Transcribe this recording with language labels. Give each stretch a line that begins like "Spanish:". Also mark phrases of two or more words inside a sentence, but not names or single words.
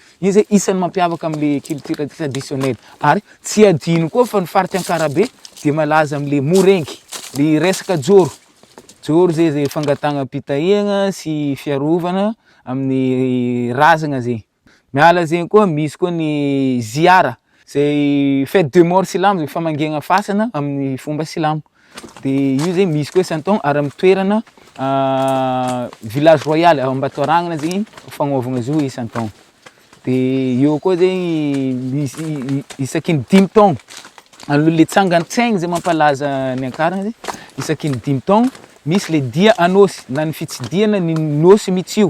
Malagasy: Io zay isan'ny mampiavaka am'le
French: culture traditionnelle.
Malagasy: Ary tsy adino koa fa ny faritra Ankarabe de malaza am'le morengy, le resaka joro zay fangatagna pitahiagna sy fiarovana amin'ny razagna zegny. Miala zegny koa misy koa ny ziara, zay
French: fête de mort
Malagasy: silamo, zay famangegna fasana amin'ny fomba silamo. De io zegny misy koa isan-taogno ary amin'ny toerana
French: village royal
Malagasy: ao Ambatoaragnana zegny fagnaovagna zo isan-taogno. De eo koa zegny misy isaky ny 5 taogno, aloha le tsangan-tsaigny zay mampalaza ny Ankarana zegny, isaky ny 5 taogno misy le dia anosy na ny fitsidiana ny nosy mitsio.